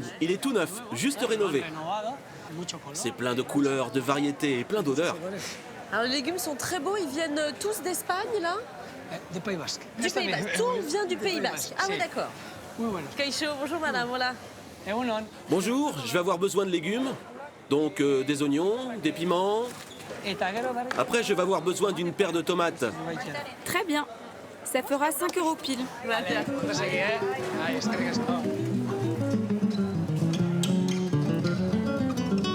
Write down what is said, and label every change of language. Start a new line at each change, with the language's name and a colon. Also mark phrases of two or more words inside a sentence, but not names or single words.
French: Il est tout neuf, juste rénové. C'est plein de couleurs, de variétés et plein d'odeurs. Alors les légumes sont très beaux, ils viennent tous d'Espagne là? Du Pays Basque. Du Pays Basque, tout vient du Pays Basque. Ah oui d'accord.
Spanish: Muy bueno.
French: Kaisho, bonjour madame, voilà.
Basque: Egunon.
French: Bonjour, je vais avoir besoin de légumes. Donc des oignons, des piments.
Basque: Eta gero berri-
French: Après, je vais avoir besoin d'une paire de tomates. Très bien. Ça fera 5 € pile.
Basque: Segi, Ai, eskerrik asko.